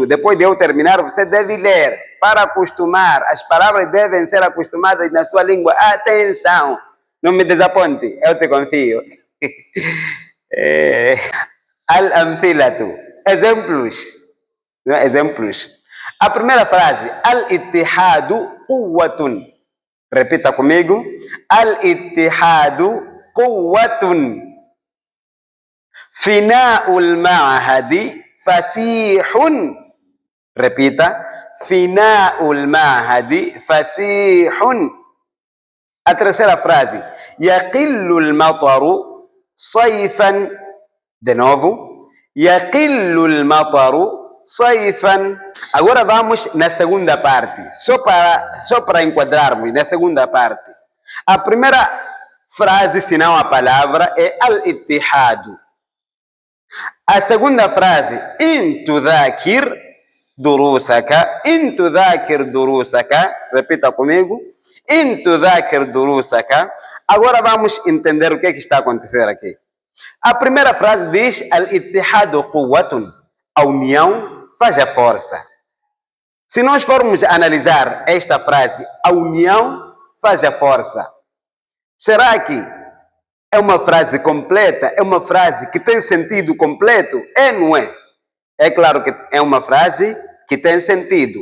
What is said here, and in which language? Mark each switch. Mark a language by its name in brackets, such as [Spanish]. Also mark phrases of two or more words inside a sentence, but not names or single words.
[Portuguese] Depois de eu terminar, você deve ler para acostumar. As palavras devem ser acostumadas na sua língua. Atenção! Não me desaponte, eu te confio. [Arabic] Al-amthilatu. [Portuguese] Exemplos. Exemplos. A primeira frase: [Arabic] الاتحاد قوة. [Portuguese] Repita comigo: [Arabic] الاتحاد قوة. فناء المعهد فسيح. Repita: فناء المعهد فسيح. [Portuguese] A terceira frase: [Arabic] يقل المطر صيفا. [Portuguese] De novo: [Arabic] يقل المطر صيفا. [Portuguese] Agora vamos na segunda parte, só para enquadrarmos na segunda parte. A primeira frase, se não a palavra, é al-ittihadu. A segunda frase: [Arabic] إن تذاكر دروسك. إن تذاكر دروسك. [Portuguese] Repita comigo: [Arabic] إن تذاكر دروسك. [Portuguese] Agora vamos entender o que está a acontecer aqui. A primeira frase diz: [Arabic] الاتحاد قوة. [Portuguese] A união faz a força. Se nós formos analisar esta frase, a união faz a força, será que é uma frase completa? É uma frase que tem sentido completo? É, não é? É claro que é uma frase que tem sentido.